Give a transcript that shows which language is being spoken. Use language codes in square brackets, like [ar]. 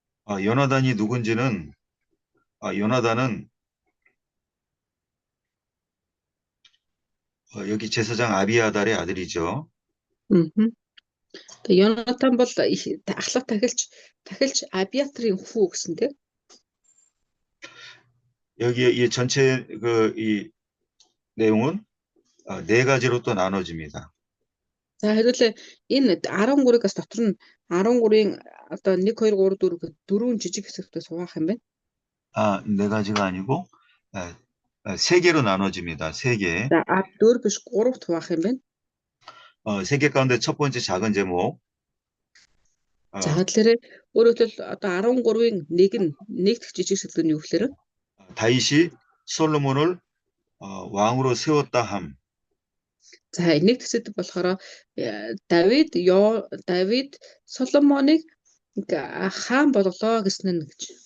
[ko] 요나단이 누군지는 요나단은 여기 제사장 아비아달의 아들이죠. [mn] Тэгээ Йонатан бол ахлах тахилч Абиатрийн хүү гэсэн тийм. [ko] 여기에 이 전체 이 내용은 네 가지로 또 나눠집니다. [mn] За хэдүүлээ энэ 13-аас дотор нь 13-ийн одоо 1 2 3 4 гэх дөрвөн жижиг хэсэгтээ суугах юм байна. [ko] 네 가지가 아니고 세 개로 나눠집니다. 세 개. [mn] За 4 биш 3-т хуваах юм байна. [ko] 세 개 가운데 첫 번째 작은 제목. [mn] За тэгэхээр өөрөөр хэлбэл одоо 13-ийн нэг дэх жижиг сэдв нь юу гэхээр [ko] 다윗이 솔로몬을 왕으로 세웠다 함. [mn] За нэг дэх сэдв болохоор Давид Соломоныг хаан болголоо гэсэн нь гэж.